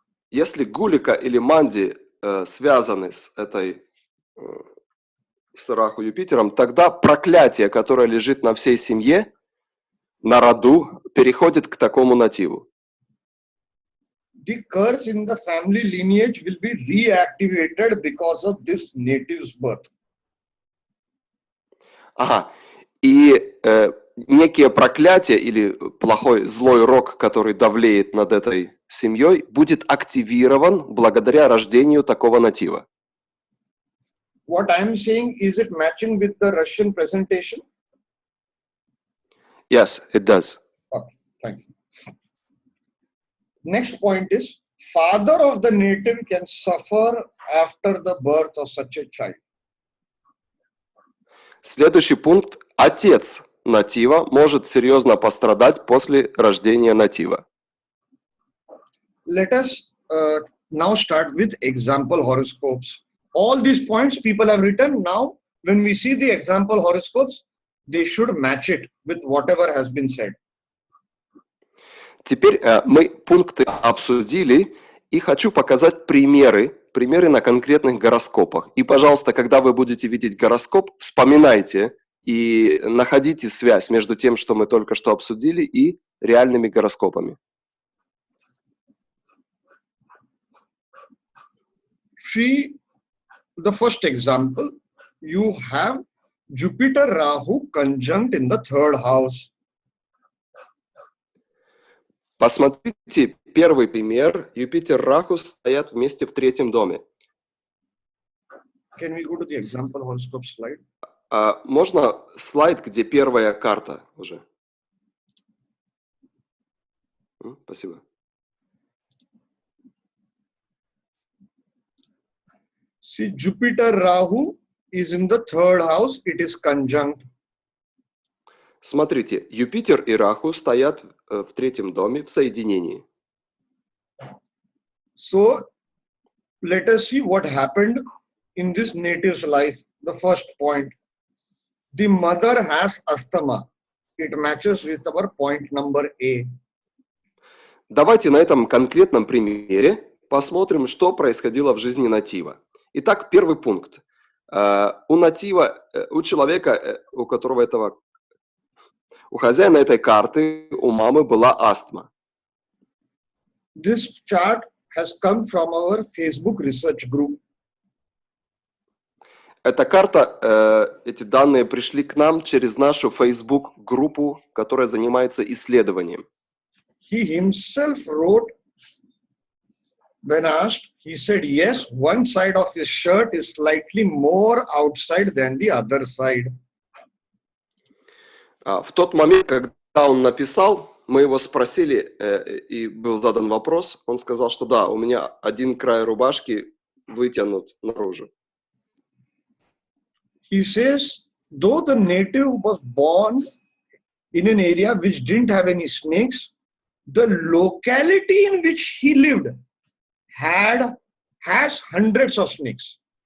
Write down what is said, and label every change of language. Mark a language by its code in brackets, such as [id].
[ru] Если Гулика или Манди связаны с Раху Юпитером, тогда проклятие, которое лежит на всей семье, на роду, переходит к такому нативу. [en] The curse in the family lineage will be reactivated because of this native's birth. [ru] Ага. И некие проклятие или плохой, злой рок, который давлеет над этой семьей, будет активирован благодаря рождению такого натива. [en] What I'm saying, is it matching with the Russian presentation? Yes, it does. Okay, thank you. Next point is, father of the native can suffer after the birth of such a child. [ru] Следующий пункт. Отец натива может серьезно пострадать после рождения натива. [en] Let us now start with example horoscopes. All these points people have written. Now, when we see the example horoscopes, they should match it with whatever has been said. [ru] Теперь мы пункты обсудили, и хочу показать примеры на конкретных гороскопах. И, пожалуйста, когда вы будете видеть гороскоп, вспоминайте и находите связь между тем, что мы только что обсудили, и реальными гороскопами. [en] The first example, you have Jupiter Rahu conjunct in the third house. [ru] Посмотрите, первый пример. Юпитер, Раху стоят вместе в третьем доме. [en] Can we go to the example horoscope slide? [ru] Можно слайд, где первая карта уже? Спасибо. [en] See, Jupiter Rahu is in the third house. It is conjunct. [ru] Смотрите, Юпитер и Раху стоят в третьем доме в соединении. [en] So, let us see what happened in this native's life. The first point. The mother has asthma. It matches with our point number A. [ru] Давайте на этом конкретном примере посмотрим, что происходило в жизни натива. Итак, первый пункт. У натива, у человека, у хозяина этой карты, у мамы была астма. [en] This chart has come from our Facebook research group. [ru] Эта карта, эти данные пришли к нам через нашу Facebook-группу, которая занимается исследованием. [en] He himself wrote, when asked, he said, yes, one side of his shirt is slightly more outside than the other side. [ru] В тот момент, когда он написал, мы его спросили, и был задан вопрос, он сказал, что да, у меня один край рубашки вытянут наружу. [en] He says, though the native was born in an area which didn't have any snakes, the locality in which he lived has hundreds of snakes.